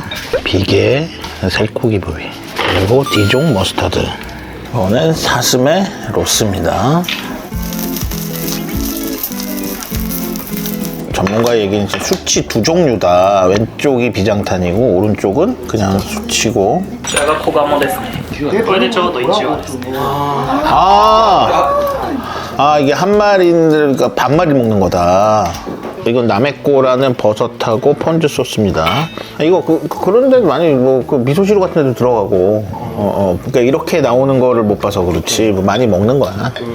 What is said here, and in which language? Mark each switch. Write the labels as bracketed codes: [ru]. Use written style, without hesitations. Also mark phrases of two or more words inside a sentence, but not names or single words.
[ko] 비계, 살코기 부위, 그리고 디종 머스타드. 이거는 사슴의 로스입니다. 전문가 얘기는 이제 수치 2종류다. 왼쪽이 비장탄이고 오른쪽은 그냥 수치고. [ja] こちらが小鴨ですね。これでちょうど1羽ですね。 [ko] 이게 한 마리인데 그러니까 반마리 먹는 거다. 이건 나메꼬라는 버섯하고 펀즈 소스입니다. 이거 그런데 많이 뭐 그 미소시루 같은 데도 들어가고, 그러니까 이렇게 나오는 거를 못 봐서 그렇지 뭐 많이 먹는 거야.